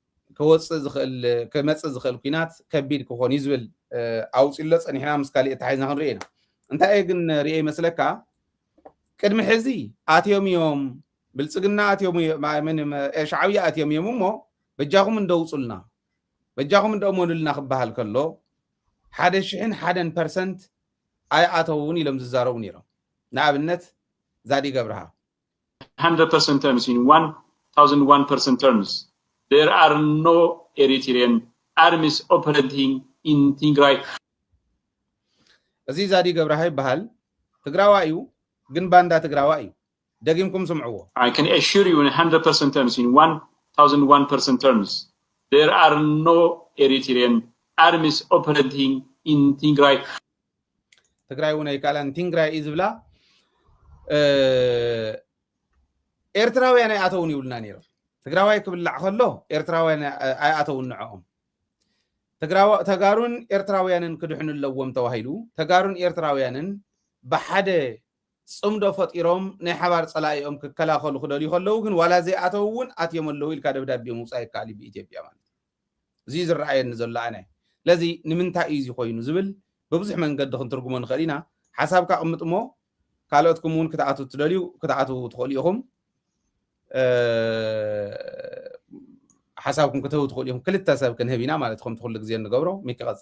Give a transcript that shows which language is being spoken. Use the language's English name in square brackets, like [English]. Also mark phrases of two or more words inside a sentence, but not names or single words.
[Tigrinya] ክመፅእ ዝኽእል ኩናት ከቢድ ክኾን እዩ ዝብል ኣውፂሎ ፀኒሕና ምስ ካሊእ ተሓይዝና ክንሪኦ ኢና እንታይ ግን ርአ ይመስለካ ቅድሚ ሕዚ ኣትዮም እዮም ብልፅግና ኣትዮም ሻዕብያ ኣትዮም እዮም እሞ በጃኹም እንደውፁልና በጃኹም እንደእመኑልና ክበሃል ከሎ 101% ኣይኣተውን ኢሎም ዝዛረቡ ነይሮም ንኣብነት ዛዲ ገብረሃ [English] 100% terms in 1001% terms there are no Eritrean armies operating in Tigray [Tigrinya] እዚ ዛዲ ገብረሃ ይበሃል ትግራዋይ እዩ ግን ባንዳ ትግራዋይ እዩ ደጊምኩም ስምዕዎ [English] I can assure you in 100% terms in 1001% terms there are no Eritrean armies operating in Tigray [Tigrinya] ትግራይ እውን ኣይካላን ቲንግራይ እዩ ዝብላ ኤርትራውያን ኣይኣተውን ይብሉና ነይሮም ትግራዋይ ክብላዕ ከሎ ኤርትራውያን ኣይኣተውን ንዕኦም ተጋሩን ኤርትራውያንን ክድሕኑ ኣለዎም ተባሂሉ ተጋሩን ኤርትራውያንን ብሓደ ፅምዶ ፈጢሮም ናይ ሓባር ፀላኢኦም ክከላኸሉ ክደልዩ ከለዉ ግን ዋላ ዘይኣተው እውን ኣትዮም ኣለዉ ኢልካ ደብዳቤ ምውፃእ ይከኣል እዩ ብኢትዮጵያ ማለት እዚ ዝረኣየኒ ዘሎ ኣነ ለዚ ንምንታይ እዩ ኮይኑ ዝብል በብዙሕ መንገዲ ክንትርጉሞ ንኽእል ኢና ሓሳብካ ቅምጥ እሞ ካልኦትኩም እውን ክትኣቱ ትደልዩ ክትኣቱ ትኽእሉ ኢኹም ሓሳብኩም ክትህቡ ትኽእሉ ኢኹም ክልተ ሰብ ክንህብ ኢና ማለት ከም ትኩሉ ግዜ ንገብሮ ሚክቐፅል